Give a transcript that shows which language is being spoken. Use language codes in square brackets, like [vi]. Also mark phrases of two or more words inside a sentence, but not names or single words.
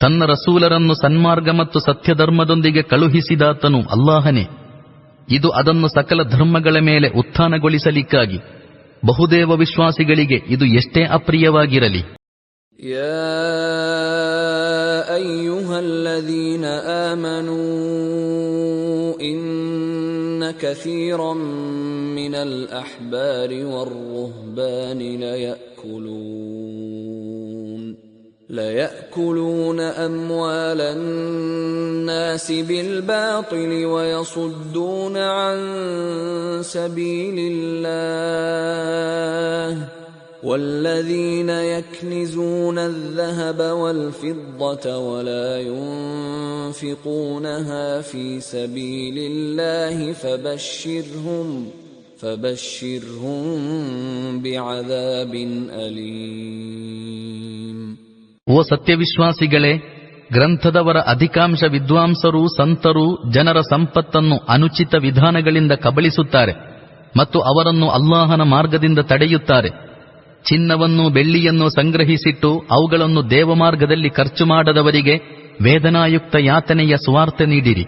[kn] ತನ್ನ ರಸೂಲರನ್ನು ಸನ್ಮಾರ್ಗ ಮತ್ತು ಸತ್ಯಧರ್ಮದೊಂದಿಗೆ ಕಳುಹಿಸಿದಾತನು ಅಲ್ಲಾಹನೇ. ಇದು ಅದನ್ನು ಸಕಲ ಧರ್ಮಗಳ ಮೇಲೆ ಉತ್ಥಾನಗೊಳಿಸಲಿಕ್ಕಾಗಿ. ಬಹುದೇವ ವಿಶ್ವಾಸಿಗಳಿಗೆ ಇದು ಎಷ್ಟೇ ಅಪ್ರಿಯವಾಗಿರಲಿ. [ar] يا أيها الذين آمنوا إن كثيرا من الأحبار والرهبان ليأكلون أموال الناس بالباطل ويصدون عن سبيل الله والذين يكنزون الذهب والفضة ولا ينفقونها في سبيل الله فبشرهم بعذاب أليم. [kn] ಓ ಸತ್ಯವಿಶ್ವಾಸಿಗಳೇ, ಗ್ರಂಥದವರ ಅಧಿಕಾಂಶ ವಿದ್ವಾಂಸರು ಸಂತರು ಜನರ ಸಂಪತ್ತನ್ನು ಅನುಚಿತ ವಿಧಾನಗಳಿಂದ ಕಬಳಿಸುತ್ತಾರೆ ಮತ್ತು ಅವರನ್ನು ಅಲ್ಲಾಹನ ಮಾರ್ಗದಿಂದ ತಡೆಯುತ್ತಾರೆ. ಚಿನ್ನವನ್ನು ಬೆಳ್ಳಿಯನ್ನು ಸಂಗ್ರಹಿಸಿಟ್ಟು ಅವುಗಳನ್ನು ದೇವಮಾರ್ಗದಲ್ಲಿ ಖರ್ಚು ಮಾಡದವರಿಗೆ ವೇದನಾಯುಕ್ತ ಯಾತನೆಯ ಸುವಾರ್ತೆ ನೀಡಿರಿ.